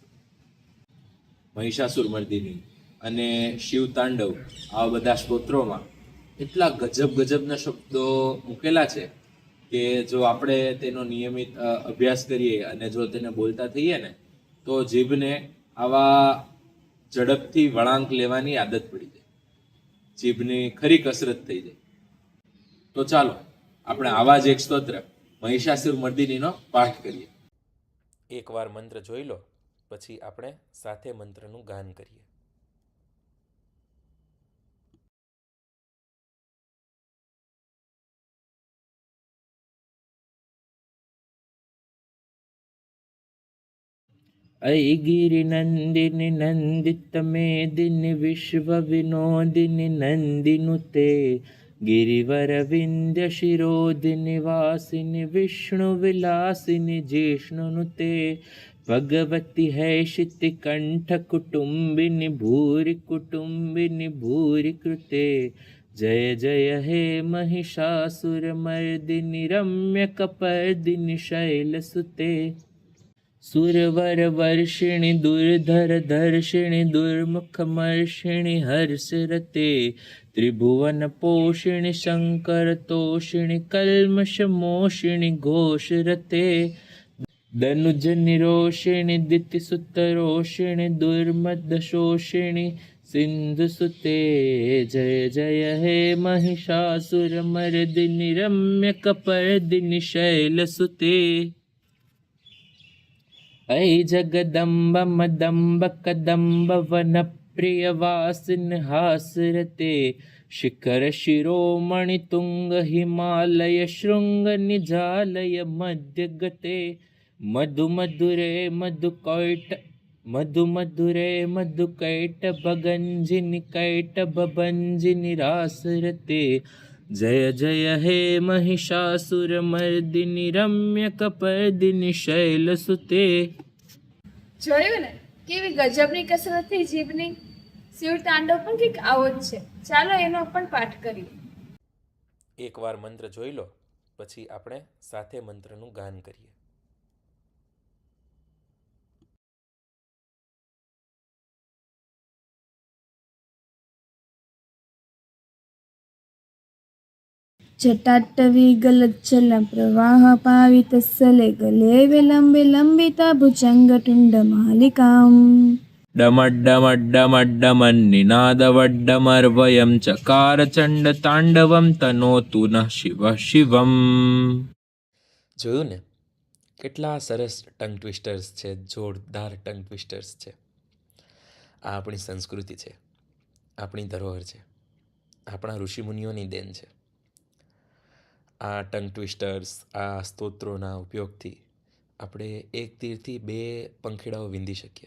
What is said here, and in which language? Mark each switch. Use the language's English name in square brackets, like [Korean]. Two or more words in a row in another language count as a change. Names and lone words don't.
[Gujarati] મહિષાસુર મર્દિની અને શિવ તાંડવ આવા બધા સ્તોત્રોમાં એટલા ગજબના શબ્દો મૂકેલા છે કે જો આપણે તેનો નિયમિત અભ્યાસ કરીએ અને જો તેને બોલતા થઈએ ને તો જીભને આવા ઝડપથી વળાંક લેવાની આદત પડી જાય, જીભની ખરી કસરત થઈ જાય. તો ચાલો આપણે આવા જ એક સ્તોત્ર મહિષાસુર મર્દિનીનો પાઠ કરીએ. એકવાર મંત્ર જોઈ લો, પછી આપણે સાથે મંત્રનું ગાન કરીએ. [Sanskrit] अयि गिरिनन्दिनि नन्दित मेदिनि विश्व विनोदिनि नन्दिनुते गिरिवरविन्द्य शिरोदिनि वासिनि विष्णुविलासिनि जिष्णुनुते भगवति हैषिति कंठ कुटुम्बिनि भूरि कुटुम्बिनि भूरि कृते जय जय हे महिषासुरमर्दिनि रम्यकपर्दिनि शैलसुते सुरवर वर्षिणि दुर्धर दर्शिणि दुर्मुखमर्षिणि हर्षरते त्रिभुवन पोषिणि शंकर तोषिणि कल्मषमोषिणि घोषरते दनुज निरोषिणि दितिसुतरोषिणि दुर्मदशोषिणि सिन्धुसुते जय जय हे महिषासुरमर्दिनि रम्यकपर्दिनि शैलसुते ऐ जगदम्ब मदम्ब कदम्ब वन प्रियवासिन हासरते शिखर शिरोमणि तुंग हिमालय शृंग निजालय मध्य गते मधु मधुरे मधुकैट भगंजिनि कैट भंजिनि रासरते जय जय हे महिषासुरमर्दिनि रम्यकपर्दिनि शैलसुते. [Gujarati] જોયું ને કેવી ગજબની કસરત થઈ જીભની. શિવ તાંડવ પણ કંઈક આવો જ છે. ચાલો એનો પણ પાઠ કરીએ. એકવાર મંત્ર જોઈ લો, પછી આપણે સાથે મંત્રનું ગાન કરીએ. [Sanskrit] जटाटवी गलज्जल प्रवाह पावितस्सले गले विलम्बे लम्बिता भुजङ्गटुण्डमालिकाम् डमड्डमड्डमड्डमन्निनादवड्डमर्वयं चकार चण्डताण्डवं तनोतु नः शिवः शिवम्. [Gujarati] જોયું ને કેટલા સરસ [English] tongue twisters [Gujarati] છે, જોરદાર [English] tongue twisters [Gujarati] છે. આ આપણી સંસ્કૃતિ છે, આપણી ધરોહર છે, આપણા ઋષિમુનિઓની દેન છે. આ [English] tongue twisters, [Gujarati] આ સ્તોત્રોના ઉપયોગથી આપણે એક તીરથી બે પંખીડાઓ વીંધી શકીએ.